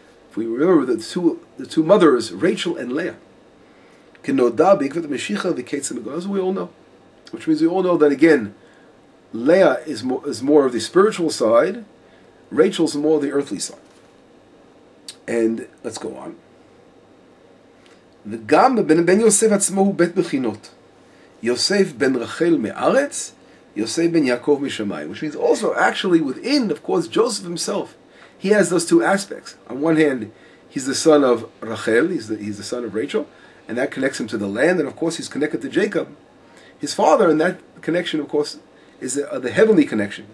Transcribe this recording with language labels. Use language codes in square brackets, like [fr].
[en] If we remember the two mothers, Rachel and Leah, as we all know, which means we all know that again, Leah is more of the spiritual side, Rachel's more of the earthly side. And let's go on. [he] וגם בן יוסף עצמו הוא בית בחינות. יוסף בן רחל מארץ, יוסף בן יעקב משמיים. [en] Which means also actually within, of course, Joseph himself, he has those two aspects. On one hand, he's the son of Rachel, he's the son of Rachel, and that connects him to the land, and of course he's connected to Jacob, his father, and that connection, of course, is the heavenly connection.